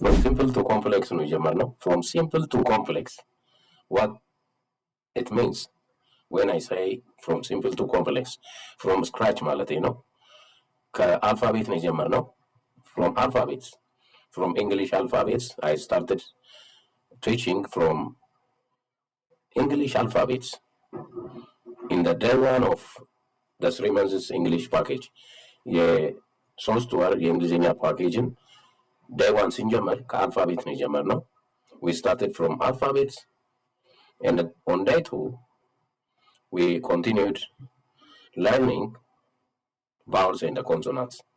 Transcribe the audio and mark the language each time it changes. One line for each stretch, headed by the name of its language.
English: From simple to complex
Amharic: ነው የጀመርነው።
English: From simple to complex. What it means when I say from simple to complex. From scratch
Amharic: ማለቴ ነው። ከአልፋቤት ነው የጀመርነው።
English: From alphabets. From English alphabets, I started teaching from English alphabets in the day one of the 3 months English package.
Amharic: የሶስት ወር የእንግሊዝኛ ፓኬጅን
English: day one
Amharic: ስንጀምር ከአልፋቤት ነው የጀመርነው።
English: We started from alphabets, and on day two we continued learning vowels and consonants.